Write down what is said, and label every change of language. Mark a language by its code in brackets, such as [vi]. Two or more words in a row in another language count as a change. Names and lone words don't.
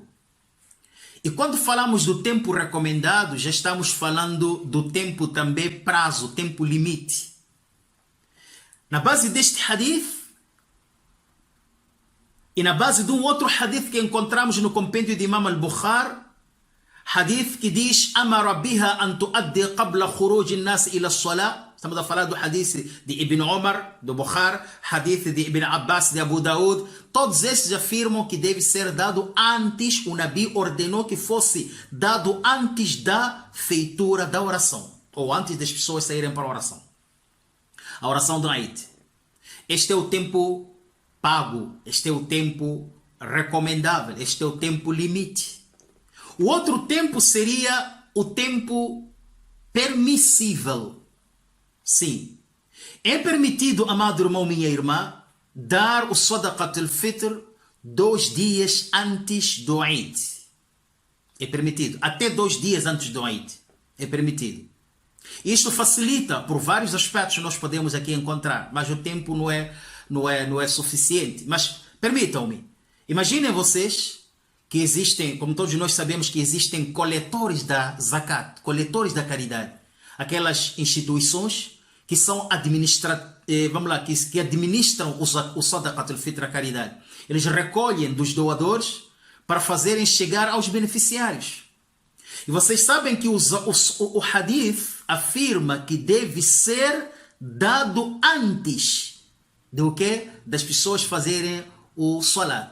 [pt] E quando falamos do tempo recomendado, já estamos falando do tempo também prazo, tempo limite. Na base deste hadith, e na base de um outro hadith que encontramos no compêndio de Imam al-Bukhari, hadith que diz [ar] أمر بها أن تؤدى قبل خروج الناس إلى الصلاة. [pt] Estamos a falar do hadith de Ibn Umar, do Bukhari, hadith de Ibn Abbas, de Abu Daud. Todos esses afirmam que deve ser dado antes, o Nabi ordenou que fosse dado antes da feitura da oração, ou antes das pessoas saírem para a oração. A oração do Eid. Este é o tempo pago, este é o tempo recomendável, este é o tempo limite. O outro tempo seria o tempo permissível. Sim, é permitido, amado irmão, minha irmã, dar o [ar] صدقة الفطر [pt] 2 dias antes do Eid. É permitido, até 2 dias antes do Eid. É permitido. Isto facilita, por vários aspectos nós podemos aqui encontrar, mas o tempo não é suficiente. Mas permitam-me, imaginem vocês que existem, como todos nós sabemos, que existem coletores da zakat, coletores da caridade. Aquelas instituições que são que administram o [ar] صدقة الفطر, [pt] a caridade. Eles recolhem dos doadores para fazerem chegar aos beneficiários. E vocês sabem que o hadith afirma que deve ser dado antes do que das pessoas fazerem o salat.